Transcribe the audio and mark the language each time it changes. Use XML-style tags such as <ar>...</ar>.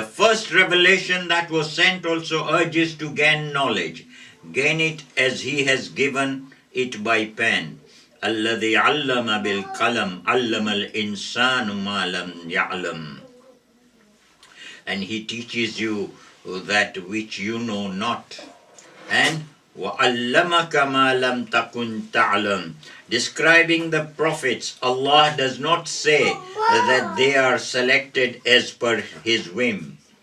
<en>The first revelation that was sent also urges to gain knowledge. Gain it as he has given it by pen.</en> <ar>Alladhi allama bil qalam, allama al insanu ma lam ya'lam.</ar> <en>And he teaches you that which you know not.</en> <ar>And وَعَلَّمَكَ مَا لَمْ تَكُنْ تَعْلَمْ.</ar> <en>Describing the prophets, Allah does not say that they are selected as per his whim.</en>